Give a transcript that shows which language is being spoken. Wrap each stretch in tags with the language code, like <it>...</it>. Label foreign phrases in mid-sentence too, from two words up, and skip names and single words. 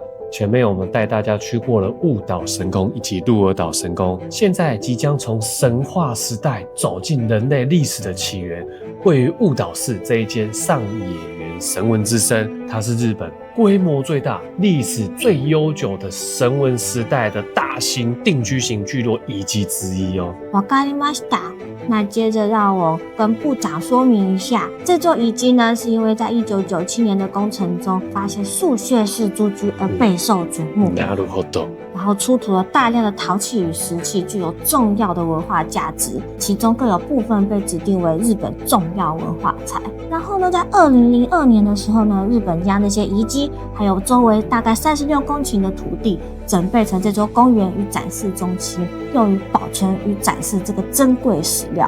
<zh>前面我们带大家去过了雾岛神宫以及鹿儿岛神宫，现在即将从神话时代走进人类历史的起源。位于雾岛市这一间上野原神文之森，它是日本规模最大、历史最悠久的神文时代的大型定居型聚落遗迹之一哦。</zh> <ja>わかりました。</ja> <zh>那接着让我跟部长说明一下，这座遗迹呢，是因为在1997年的工程中发现树穴式猪居而备受瞩目。</zh> <ja>なるほど。</ja> <zh>然后出土了大量的陶器与石器，具有重要的文化价值，其中更有部分被指定为日本重要文化财。然后呢，在2002年的时候呢，日本将这些遗迹还有周围大概36公顷的土地整备成这座公园与展示中心，用于保存与展示这个珍贵史料。</zh>